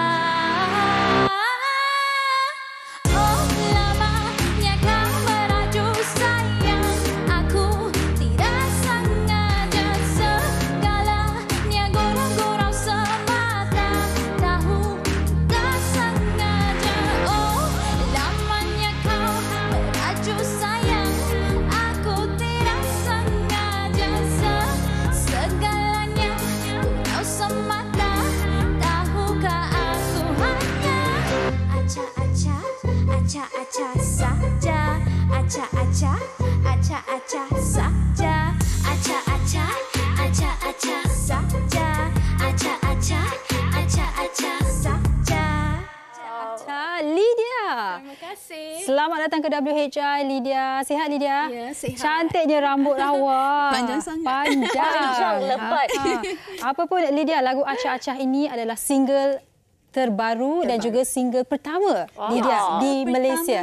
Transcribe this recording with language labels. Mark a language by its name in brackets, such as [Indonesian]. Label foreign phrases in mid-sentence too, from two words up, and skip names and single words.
[Malay] Oh, lamanya kau meraju sayang, aku tidak sengaja, segalanya gurau-gurau semata, tahu tak sengaja. Oh, lamanya kau meraju sayang, aku tidak sengaja, segalanya gurau semata, tahukah aku hanya aca-aca, aca-aca saja, aca-aca, aca-aca saja, aca-aca, aca-aca saja, aca-aca, aca-aca saja. Lydia. Terima kasih. Selamat datang ke WHI, Lydia. Sihat, Lydia? Ya, sihat. Cantiknya rambut awak. Panjang sangat. Panjang. lebat. Apa pun, Lydia, lagu Acah-Acah ini adalah single terbaru dan juga single pertama Lydia di Malaysia.